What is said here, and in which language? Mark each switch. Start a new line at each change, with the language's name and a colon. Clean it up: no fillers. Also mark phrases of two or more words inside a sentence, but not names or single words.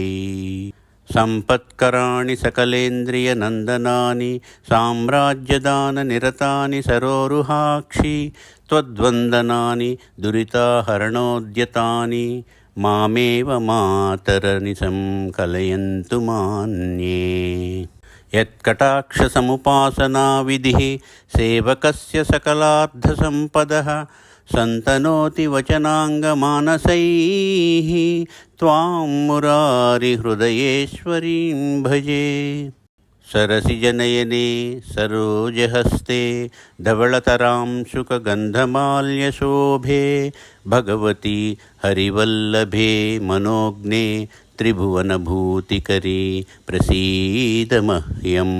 Sanskrit: సంపత్కరాణి సకలేంద్రియనందనాని సామ్రాజ్యదాననిరతాని సరోరుహాక్షి త్వద్వందనాని దురితాహరణోద్యతాని మామేవ మాతరనిశం కలయంతు మాన్యే. यत्कटाक्षसमुपासना विधिः सेवकस्य सकलार्थसम्पदः सन्तनोति वचनाङ्गमानसैः त्वां मुरारिहृदयेश्वरीं भजे। सरसिजनयने सरोजहस्ते धवळतरां शुकगन्धमाल्यशोभे भगवती हरिवल्लभे मनोज्ञे त्रिभुवनभूतिकरी प्रसीद मह्यम्।